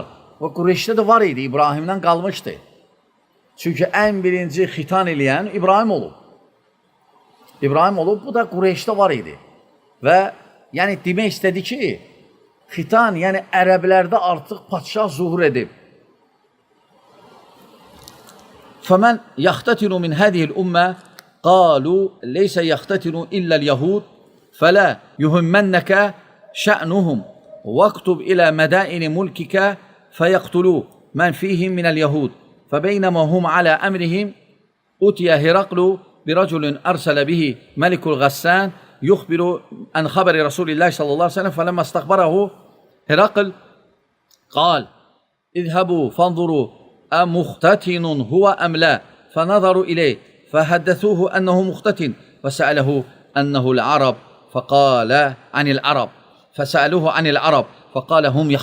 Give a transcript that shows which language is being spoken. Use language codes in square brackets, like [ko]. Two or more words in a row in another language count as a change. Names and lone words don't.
[az] Və Qureyşdə də var idi, İbrahimdən qalmışdı. Çünki ən birinci xitan eləyən İbrahim olub. İbrahim olub, bu da Qureyşdə var idi. Və yəni demək istədi ki, xitan, yəni ərəblərdə artıq padşah zuhur edib. [ar] فَمَنْ يَخْتَتِنُ مِنْ هَذِهِ الْأُمَّةِ قَالُوا لَيْسَ يَخْتَتِنُ إِلَّا الْيَهُودِ فَلَا يُهِمَّنَّكَ شَأْنُهُمْ وَاكْتُبْ إِلَى مَدَائِنِ مُلْكِكَ فَيَقْتُلُوا مَنْ فِيهِمْ مِنَ الْيَهُودِ فَبَيْنَمَا هُمْ عَلَى أَمْرِهِمْ أُتِيَ هِرَقْلُ برجل أرسل به ملك الغسان يخبر عن خبر رسول الله صلى الله عليه وسلم فلما استخبره هرقل قال اذهبوا فانظروا أمختتن هو أم لا فنظروا إليه فحدثوه أنه مختتن فسأله أنه العرب فقال عن العرب فسألوه عن العرب فقال هم